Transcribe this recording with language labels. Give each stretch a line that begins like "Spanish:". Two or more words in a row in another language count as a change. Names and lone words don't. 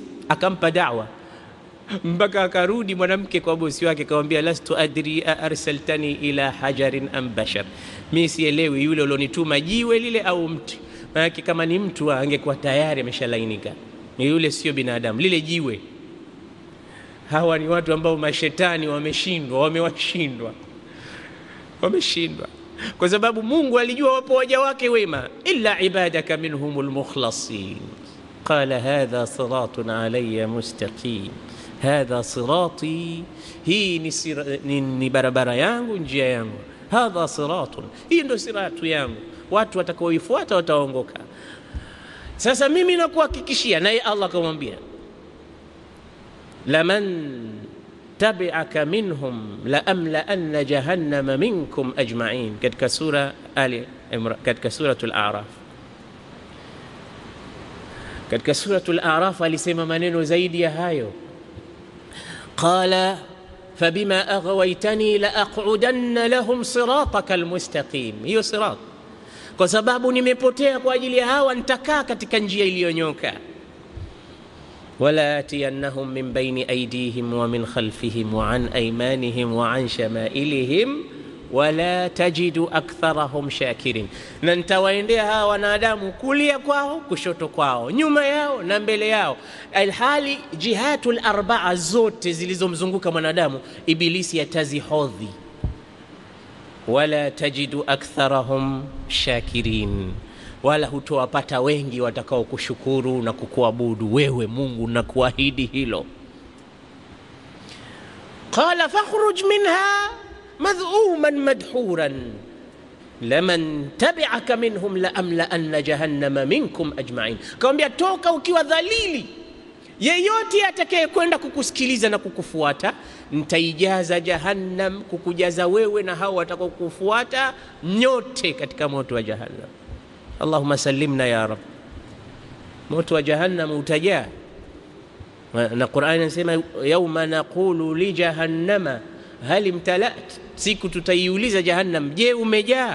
Swahili: Akampa da'wa mpaka akarudi mwanamke kwa bosi wake, akamwambia,
Arabic: لست أدري أرسلتني إلى حجر أم بشر,
Swahili: mimi sielewi yule ulionituma jiwe lile au mtu. Maana kama ni mtu angekuwa tayari ameshalainika, ni yule sio binadamu, lile jiwe. Hawa ni watu ambao mashetani wamewashindwa kwa sababu Mungu alijua wapo waja wake wema,
Arabic: إلا عبادك منهم المخلصين. قال هذا صراط علي مستقيم هذا صراطي,
Swahili: hii ni barabara yangu, njia yangu.
Arabic: هذا صراط,
Swahili: hii ndio siratu yangu, watu watakaoifuata wataongoka. Sasa mimi nakuhakikishia, naye Allah akamwambia,
Arabic: لمن تبعك منهم لأملأن جهنم منكم أجمعين,
Swahili: katika sura katika suratul A'raf. Katika suratul A'raf alisema maneno zaidi ya hayo,
Arabic: قال فبما أغويتني لأقعدن لهم صراطك المستقيم.
Swahili: Hiyo sirat, kwa sababu nimepotea kwa ajili ya hawa, nitakaa katika njia iliyonyoka.
Arabic: ولآتينهم من بين أيديهم ومن خلفهم وعن أيمانهم وعن شمائلهم ولا تجد أكثرهم شاكرين,
Swahili: na nitawaendea hawa wanadamu kulia kwao, kushoto kwao, nyuma yao na mbele yao. Alhali
Arabic: الجهات الأربع
Swahili: zote zilizomzunguka mwanadamu ibilisi atazihodhi.
Arabic: ولا تجد أكثرهم شاكرين,
Swahili: wala hutowapata wengi watakao kushukuru na kukuabudu wewe Mungu, na kuahidi hilo.
Arabic: قال اخرج منها مذءوما مدحورا لمن تبعك منهم لأملأن جهنم منكم أجمعين.
Swahili: Kaambia, toka ukiwa dhalili, yeyote atakayekwenda kukusikiliza na kukufuata nitaijaza jahannam, kukujaza wewe na hao watakao kufuata nyote katika moto wa jahannam.
Arabic: اللهم سلمنا يا رب.
Swahili: Moto wa jahannam utajaa, na Qur'an inasema
Arabic: يوم نقول لجهنم هل امتلأت,
Swahili: siku tutaiuliza jahannam, je umejaa?